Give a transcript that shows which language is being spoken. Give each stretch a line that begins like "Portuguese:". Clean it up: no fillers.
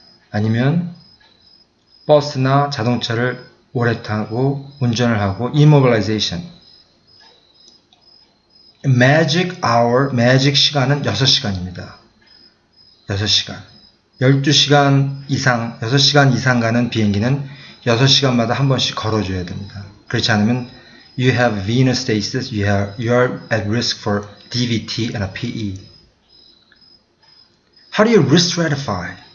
Korean: 아니면 버스나 자동차를 오래 타고 운전을 하고 immobilization.
English: magic hour, magic
Korean: 시간은 6시간입니다. 6시간. 12시간 이상, 6시간 이상 가는 비행기는 6시간마다 한 번씩 걸어줘야 됩니다. 그렇지 않으면
English: you have venous stasis, you are at risk for DVT and a PE. How do you risk stratify?